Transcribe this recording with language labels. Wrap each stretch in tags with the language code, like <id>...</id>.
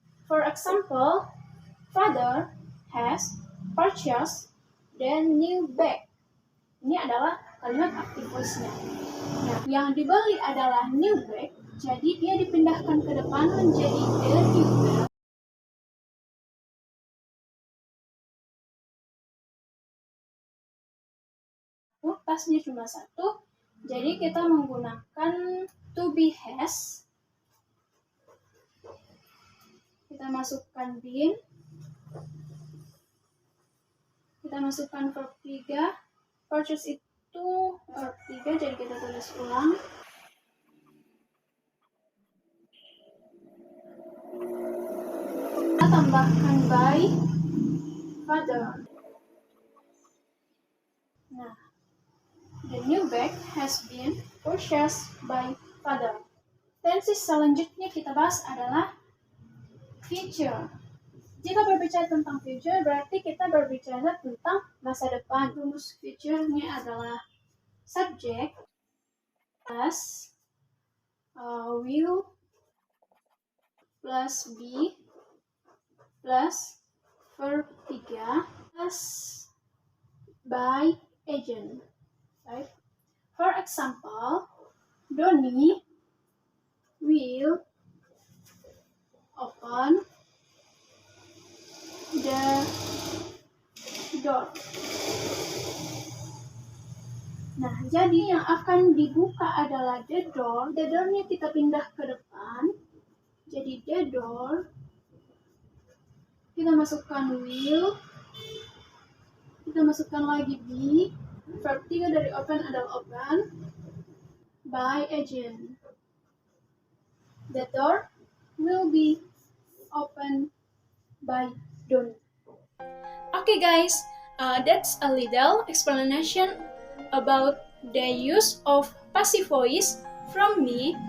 <en>For example, father has purchased the new bag.</en> <id>Ini adalah kalimat active voice-nya. Nah, yang dibeli adalah new bag, jadi dia dipindahkan ke depan menjadi the new bag. Pasnya cuma satu, jadi kita menggunakan to be has. Kita masukkan been. Kita masukkan verb 3. Purchase itu verb 3, jadi kita tulis ulang. Kita tambahkan by father.</id> <en>Nah, the new bag has been purchased by father.</en> <id>Tenses selanjutnya kita bahas adalah future. Jika berbicara tentang future, berarti kita berbicara tentang masa depan. Rumus future-nya adalah subject plus will plus be plus verb 3 plus by agent.</id> <en>Right? For example, Donnie will open the door.</en> <id>Nah, jadi yang akan dibuka adalah the door. The door-nya kita pindah ke depan. Jadi the door. Kita masukkan will. Kita masukkan lagi be. Verb 3 dari open adalah open.</id> <en>By agent. The door will be opened by Donnie. Okay guys, that's a little explanation about the use of passive voice from me.</en>